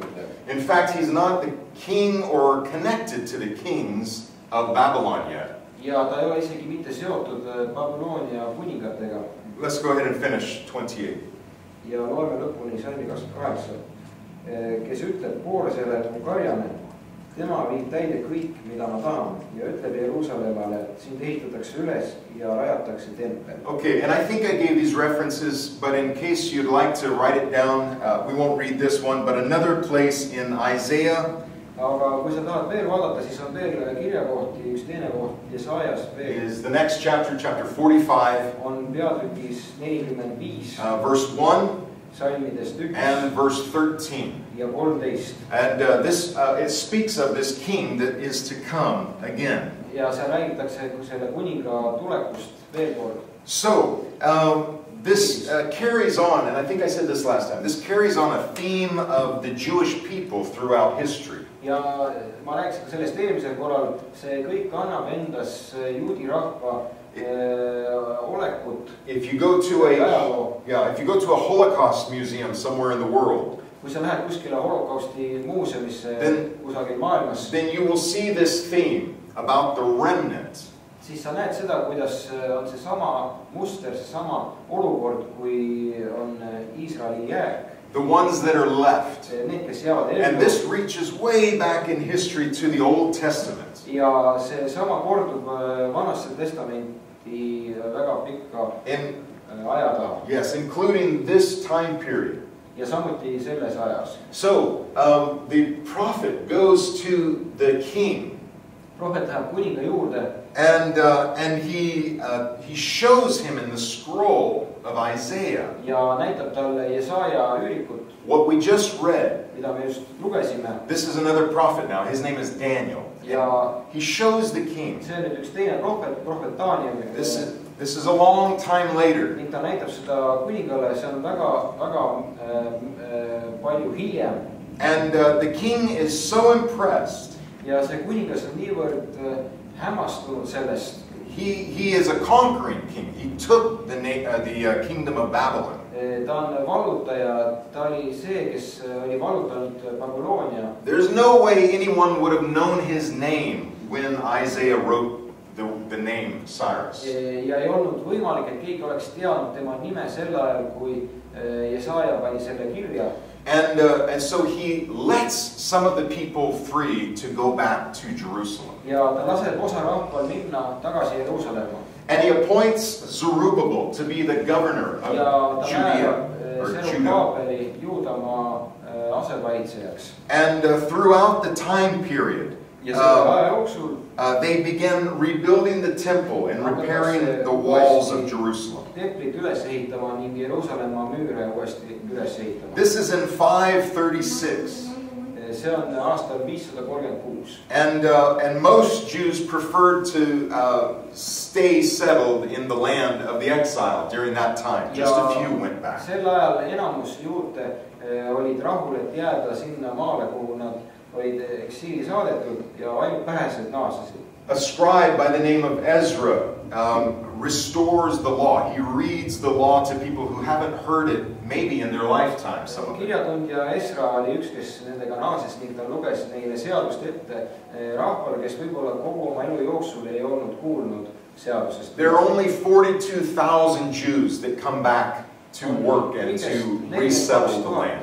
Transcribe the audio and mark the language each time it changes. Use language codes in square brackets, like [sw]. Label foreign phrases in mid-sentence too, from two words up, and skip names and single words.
[en] In fact, he's not the king or connected to the kings of Babylon yet. [et] Ja ta ei ole isegi mitte seotud Babyloonia kuningatega. [en] Let's go ahead and finish 28. [et] Ja loeme lõpuni salmi 28. Kes ütleb kooresele, mu karjane, tema viib täide kõik, mida ma tahan, ja ütleb Jeruusalemmale, sind ehitatakse üles ja rajatakse tempel. [en] Okay, and I think I gave these references, but in case you'd like to write it down, we won't read this one, but another place in Isaiah. [et] Aga kui sa tahad veel vaadata, siis on veel kirjakohti, üks teine koht Jesajas veel. [en] Is the next chapter, chapter 45. [et] On peatükis 45. [en] Verse 1. [et] Salmidest 1. [en] And verse 13. [et] Ja 13. [en] And it speaks of this king that is to come again. [et] Ja see räägitakse selle kuninga tulekust veel kord. [en] So, this carries on, and I think I said this last time, this carries on a theme of the Jewish people throughout history. [et] Ja ma rääkisin ka sellest eelmisel korral, see kõik annab endas juudi rahva olekut. [en] If you go to a Holocaust museum somewhere in the world, [et] kui sa lähed kuskile holokausti muuseumisse kusagil maailmas, [en] then you will see this theme about the remnant. [et] Siis sa näed seda, kuidas on see sama muster, see sama olukord, kui on Iisraeli jääk. [en] The ones that are left. [et] Need, kes jäävad ellu. [en] And this reaches way back in history to the Old Testament. [et] Ja see sama kordub Vanasse Testamenti väga pikka aja taha. [en] Yes, including this time period. [et] Ja samuti selles ajas. [en] So, the prophet goes to the king. [et] Prohvet läheb kuninga juurde. [en] And he shows him in the scroll of Isaiah. [et] Ja näitab talle Jesaja üürikut. [en] What we just read. [et] Mida me just lugesime. [en] This is another prophet now. His name is Daniel. [et] Ja [en] he shows the king. [et] See on nüüd üks teine prohvet Daniel. [en] This is a long time later. [et] Ning ta näitab seda kuningale, see on väga palju hiljem. [en] And the king is so impressed. [et] Ja see kuningas on niivõrd hämmastunud sellest. [en] He is a conquering king. He took the kingdom of Babylon. [et] Ta on vallutaja, ta oli see, kes oli vallutanud Babyloonia. [en] There's no way anyone would have known his name when Isaiah wrote the name Cyrus. [et] Ja ei olnud võimalik, et keegi oleks teadnud tema nime sel ajal, kui Jesaja pani selle kirja. [en] And so he lets some of the people free to go back to Jerusalem. [et] Ja ta laseb osa rahval minna tagasi Jeruusalemma. [en] And he appoints Zerubbabel to be the governor of Judea or Judah. And throughout the time period, they began rebuilding the temple and repairing the walls of Jerusalem. This is in 536. And most Jews preferred to stay settled in the land of the exile during that time. Just a few went back. [et] olid eksiili saadetud ja ainult vähesed naasesid. [en] A scribe by the name of Ezra restores the law. He reads the law to people who haven't heard it maybe in their lifetime. [et] Kirjatundja Esra oli üks, kes nendega naases ning ta luges neile seadust ette rahvale, kes võib-olla kogu oma elu jooksul ei olnud kuulnud seadusest. [en] There are only 42,000 Jews that come back to work and to resettle the land.